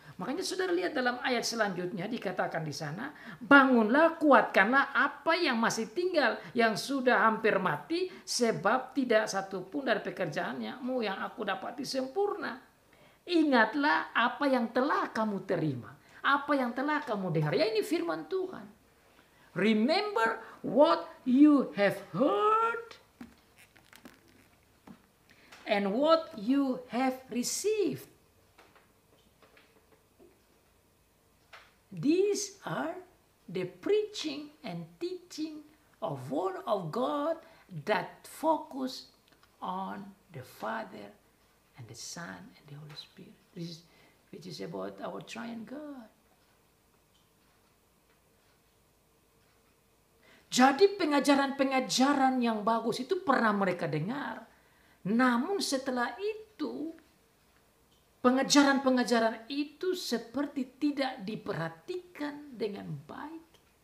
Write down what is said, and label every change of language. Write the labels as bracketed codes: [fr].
[id] Makanya saudara lihat dalam ayat selanjutnya dikatakan di sana, bangunlah, kuatkanlah apa yang masih tinggal, yang sudah hampir mati, sebab tidak satu pun dari pekerjaanmu yang aku dapati sempurna. Ingatlah apa yang telah kamu terima, apa yang telah kamu dengar. Ya, ini firman Tuhan. [en] Remember what you have heard and what you have received. These are the preaching and teaching of Word of God that focus on the Father and the Son and the Holy Spirit. Which is about our triune God. [id] Jadi pengajaran-pengajaran yang bagus itu pernah mereka dengar. Namun setelah itu, pengajaran-pengajaran itu seperti tidak diperhatikan dengan baik.